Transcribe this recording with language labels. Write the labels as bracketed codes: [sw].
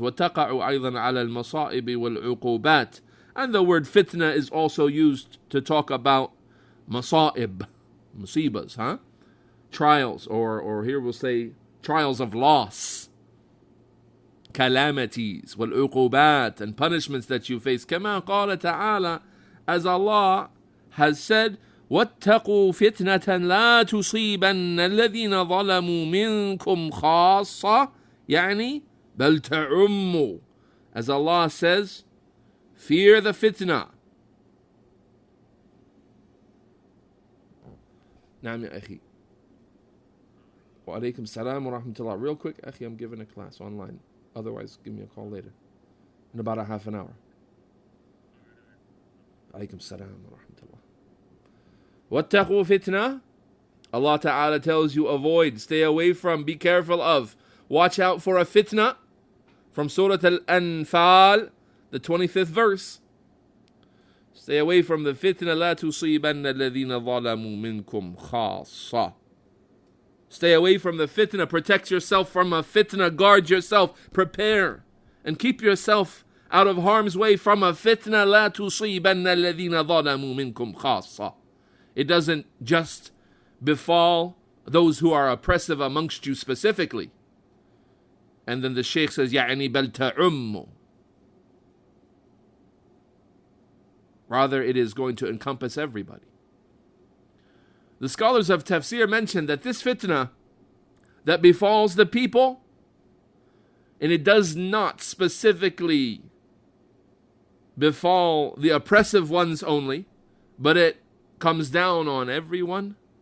[ar] وَتَقَعُ أَيْضًا عَلَى الْمَصَائِبِ وَالْعُقُوبَاتِ, [en] and the word fitna is also used to talk about masa'ib, musibas, trials, or here we'll say trials of loss. calamities, والعقوبات, and punishments that you face. [ar] كما قال تعالى, [en] as Allah has said, [ar] واتقوا فتنة لا تصيبن الذين ظلموا منكم خاصة, يعني بل تعم. [en] As Allah says, fear the fitnah. [ar] نعم يا أخي. وعليكم السلام ورحمة الله. [en] Real quick, أخي, I'm giving a class online. Otherwise, give me a call later. In about a half an hour. [ar] عليكم السلام ورحمة الله. واتقوا فتنة. [en] Allah Ta'ala tells you avoid, stay away from, be careful of. Watch out for a fitna. From Surah Al-Anfal, the 25th verse. Stay away from the fitna. [ar] لا تصيبن الذين ظلموا منكم خاصة. [en] Stay away from the fitna. Protect yourself from a fitna. Guard yourself. Prepare. And keep yourself out of harm's way from a fitna. [ar] لا تصيبن الذين ظلموا منكم خاصة. [en] It doesn't just befall those who are oppressive amongst you specifically. And then the Shaykh says, [ar] يعني بل تعم. [en] Rather, it is going to encompass everybody. The scholars of tafsir mention that this fitna that befalls the people, and it does not specifically befall the oppressive ones only, but it comes down on everyone.